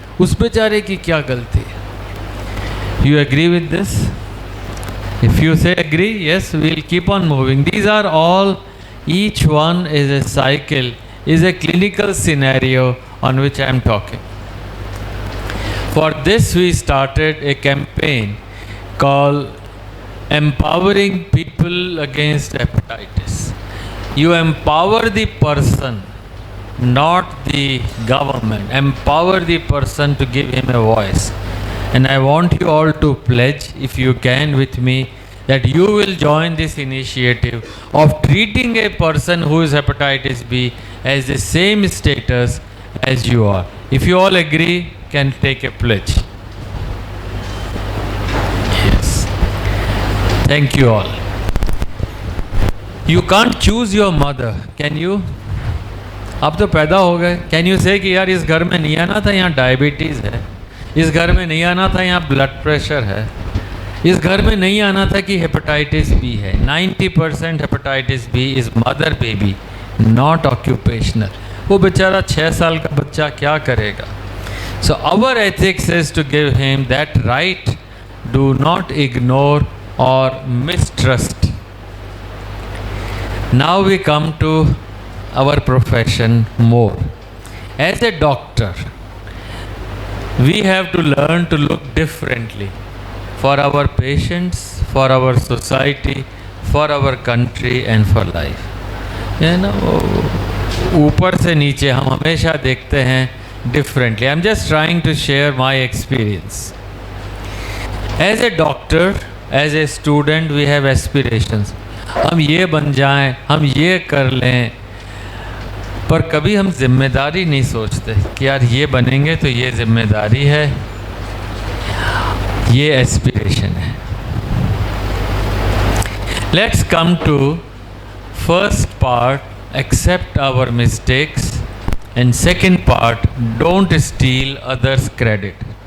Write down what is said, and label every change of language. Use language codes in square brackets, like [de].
[hi] उस बेचारे की क्या गलती है? [en] You agree with this? If you say agree, yes, we'll keep on moving. These are all, each one is a cycle, is a clinical scenario on which I am talking. For this we started a campaign called Empowering People Against Hepatitis. You empower the person, not the government. Empower the person to give him a voice. And I want you all to pledge, if you can with me, that you will join this initiative of treating a person who is hepatitis B as the same status as you are. If you all agree, can take a pledge. Yes. Thank you all. You can't choose your mother, can you? [hi] अब तो पैदा हो गए. [en] Can you say [hi] कि यार इस घर में नहीं आना था, यहाँ डायबिटीज़ है, इस घर में नहीं आना था, यहाँ ब्लड प्रेशर है, इस घर में नहीं आना था कि हेपेटाइटिस बी है. [en] 90% hepatitis B is mother baby, not occupational. [hi] वो बेचारा 6 साल का बच्चा क्या करेगा? [en] So our ethics is to give him that right. Do not ignore और mistrust. Now we come to our profession more. As a doctor, we have to learn to look differently for our patients, for our society, for our country and for life. You know, [hi] ऊपर से नीचे हम हमेशा देखते हैं differently. [en] I'm just trying to share my experience. As a doctor, as a student, we have aspirations. [hi] हम ये बन जाएं, हम ये कर लें, पर कभी हम जिम्मेदारी नहीं सोचते कि यार ये बनेंगे तो ये जिम्मेदारी है, ये एस्पिरेशन है। [en] Let's come to first part, except our mistakes, and second part, don't steal others credit.